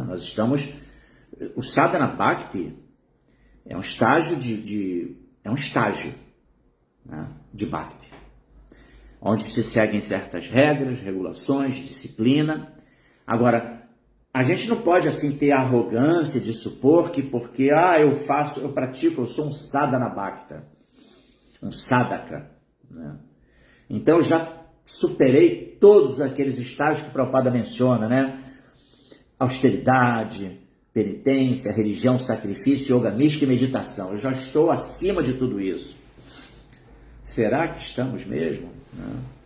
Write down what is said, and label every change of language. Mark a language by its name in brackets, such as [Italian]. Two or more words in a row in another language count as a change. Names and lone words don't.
[Portuguese] O [Sanskrit] साधन भक्ति [Portuguese] é um estágio né, de Bhakti, onde se seguem certas regras, regulações, disciplina. Agora, a gente não pode assim ter a arrogância de supor que porque eu pratico, eu sou um [Sanskrit] साधन भक्त, [Portuguese] um sadhaka, né? Então eu já superei todos aqueles estágios que o Prabhupada menciona, né? Austeridade, penitência, religião, sacrifício, yoga mística e meditação. Eu já estou acima de tudo isso. Será que estamos mesmo? Né?